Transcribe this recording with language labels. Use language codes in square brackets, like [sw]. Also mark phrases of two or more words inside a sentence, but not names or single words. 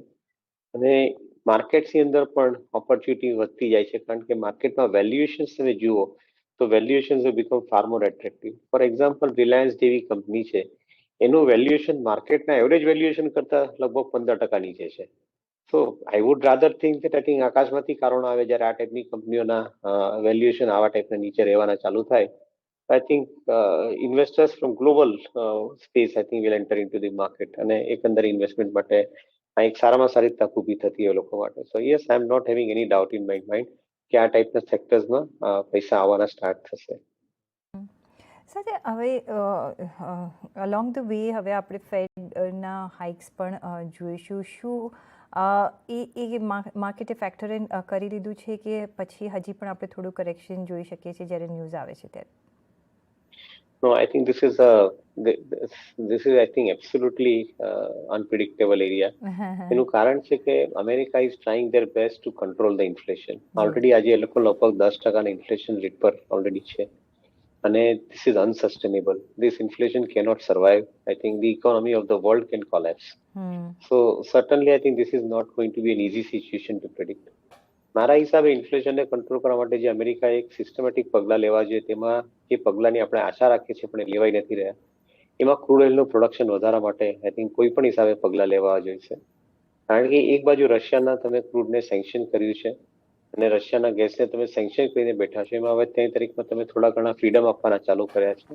[gu] અને માર્કેટ્સની અંદર પણ ઓપોર્ચ્યુનિટી વધતી જાય છે, કારણ કે માર્કેટમાં વેલ્યુએશન્સ તમે જુઓ તો [en] valuations have become far more attractive. for example, [gu] રિલાયન્સ જેવી કંપની છે એનું વેલ્યુએશન માર્કેટના એવરેજ વેલ્યુએશન કરતા લગભગ 15% નીચે છે. [en] so I would rather think that I think [gu] આકાશમાંથી કારણો આવે જ્યારે આ ટાઈપની કંપનીઓના વેલ્યુએશન આવા ટાઈપના નીચે રહેવાના ચાલુ થાય. [en] I think investors from global space, I think, will enter into the market, [gu] અને એકંદર ઇન્વેસ્ટમેન્ટ માટે આ એક સારામાં સારી તક ઊભી થતી હોય લોકો માટે. [en] So yes, I am not having any doubt in my mind [gu] કે આ ટાઈપના સેક્ટર્સમાં પૈસા આવવાના સ્ટાર્ટ થશે. સાથે હવે [en] along the way [gu] હવે આપણે ફેડના હાઇક્સ પણ જોઈશું. શું એ માર્કેટે [en] factor in [gu] કરી લીધું છે કે પછી હજી પણ આપણે થોડું કરેક્શન જોઈ શકીએ છીએ જ્યારે ન્યૂઝ આવે છે ત્યારે? [en] No, I think this is I think absolutely unpredictable area. [gu] એનું કારણ છે કે [en] America is trying their best to control the inflation. [gu] ઓલરેડી આજે એ લોકો લગભગ 10% ઇન્ફ્લેશન રેટ પર ઓલરેડી છે, અને [en] this is unsustainable. This inflation cannot survive. I think the economy of the world can collapse. So certainly I think this is not going to be an easy situation to predict. [gu] મારા હિસાબે ઇન્ફ્લેશનને કંટ્રોલ કરવા માટે જે અમેરિકાએ એક સિસ્ટમેટિક પગલાં લેવા જોઈએ તેમાં જે પગલાંની આપણે આશા રાખીએ છીએ પણ એ લેવાઈ નથી રહ્યા. એમાં ક્રૂડ ઓઇલનું પ્રોડક્શન વધારવા માટે [en] I think [gu] કોઈ પણ હિસાબે પગલાં લેવા જોઈશે. કારણ કે એક બાજુ રશિયાના તમે ક્રૂડને સેન્કશન કર્યું છે અને રશિયાના ગેસને તમે સેન્કશન કરીને બેઠા છો, એમાં હવે 3 તારીખમાં તમે થોડા ઘણા ફ્રીડમ આપવાના ચાલુ કર્યા છે.